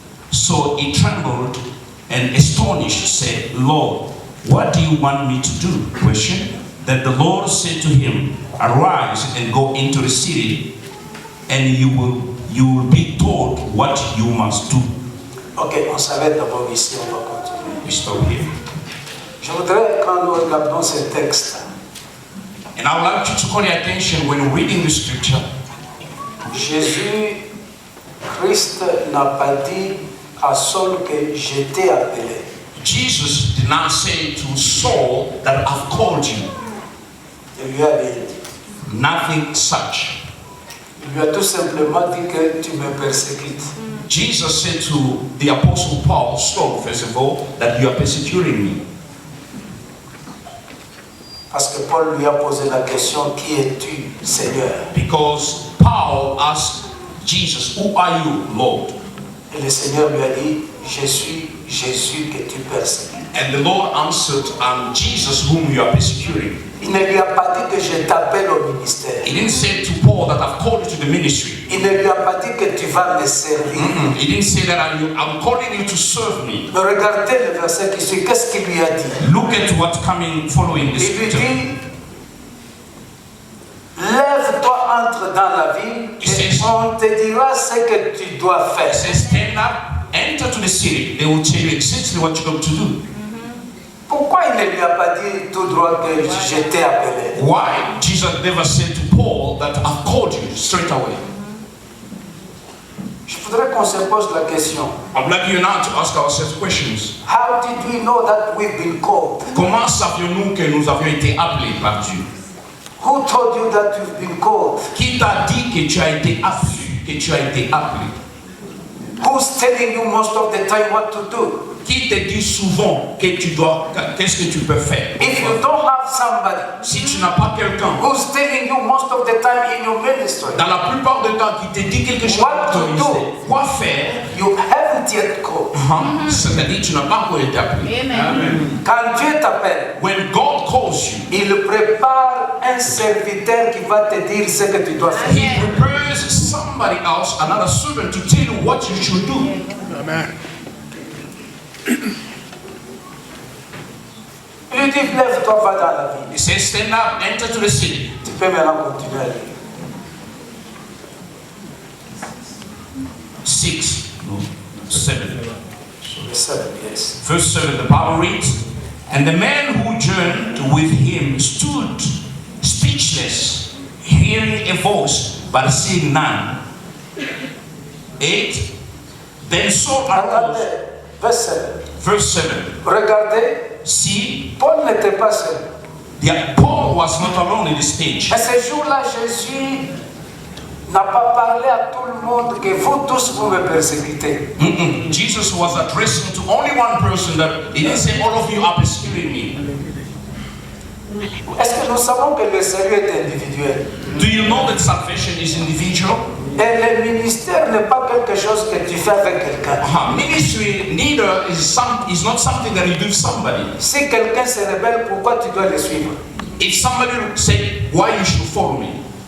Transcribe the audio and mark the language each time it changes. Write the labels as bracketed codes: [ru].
[en] So he trembled and astonished, said, Lord, what do you want me to do? Question. Then the Lord said to him, arise and go into the city, and you will be told what you must do. [fr] Ok, on s'arrête d'abord ici, on va continuer. [en] We stop here. [fr] Je voudrais, quand nous regardons ce texte, [en] And I would like you to call your attention when reading the scripture. [fr] Jésus, Christ n'a pas dit à Saul que je t'ai appelé. [en] Jesus did not say to Saul that I've called you. [fr] Il lui a rien dit. [en] Nothing such. [fr] Il lui a tout simplement dit que tu me persécutes. [en] Jesus said to the apostle Paul, Saul, first of all, that you are persecuting me. [fr] Parce que Paul lui a posé la question, qui es-tu, Seigneur? [en] Because Paul asked Jesus, who are you, Lord? [fr] Et le Seigneur lui a dit, je suis Jésus que tu persécutes. [en] And the Lord answered, I'm Jesus whom you are persecuting. [fr] Il ne lui a pas dit que je t'appelle au ministère. [en] He didn't say to Paul that I've called you to the ministry. [fr] Il ne lui a pas dit que tu vas me servir. [en] He didn't say that I'm calling you to serve me. [fr] Mais regardez le verset qui suit, qu'est-ce qu'il lui a dit? [en] Look at what's coming following this [fr] Il lui [en] scripture. [fr] dit, lève-toi, entre dans la ville, et on te dira ce que tu dois faire. [en] It says, stand up, enter to the city. They will tell you exactly what you're going to do. [fr] Pourquoi il ne lui a pas dit tout droit que je t'ai appelé? [en] Why? Jesus never said to Paul that I've called you straight away. [fr] Je voudrais qu'on se pose la question. [en] I'd like you now to ask ourselves questions. How did we know that we've been called? [fr] Comment savions-nous que nous avions été appelés par Dieu? [en] Who told you that you've been called? [fr] Qui t'a dit que tu as été appelé? Que tu as été appelé? [en] Who's telling you most of the time what to do? [fr] Qui te dit souvent que tu dois, qu'est-ce que tu peux faire? [en] If you don't have somebody [fr] Si tu n'as pas quelqu'un, [en] who's telling you most of the time in your ministry, [fr] dans la plupart des temps, qui te dit quelque chose [en] What to [fr] dans ton [en] do? [fr] ministère, quoi faire? [en] you haven't yet called. [fr] C'est-à-dire que tu n'as pas encore été appelé. Quand Dieu t'appelle, [en] When God calls you, [fr] il prépare un serviteur qui va te dire ce que tu dois faire. [en] He prepares somebody else, another servant, to tell you what you should do. [fr] Il lui dit, lève-toi, va dans la ville. [en] He says, stand up, enter to the city. [fr] Tu peux maintenant continuer à lire. [en] 6, no, 7. [fr] Le 7, yes. [en] Verse 7, the Bible reads, and the man who journeyed with him stood speechless, hearing a voice, but seeing none. 8, then Saul arose. [fr] Regardez, verset 7. [en] Verse 7, [fr] Regardez, [en] see, [fr] Paul n'était pas seul. [en] Paul was not alone in this stage. [fr] Mais ce jour-là, Jésus n'a pas parlé à tout le monde que vous tous vous me persécutez. [en] Jesus was addressing to only one person that he didn't say all of you are persecuting me. [fr] Est-ce que nous savons que le salut est individuel? [en] Do you know that salvation is individual? [fr] Et le ministère n'est pas quelque chose que tu fais avec quelqu'un. [en] Ministry neither is not something that you do with somebody. [fr] Si quelqu'un se rebelle, pourquoi tu dois le suivre? [en] If somebody say why you should follow me,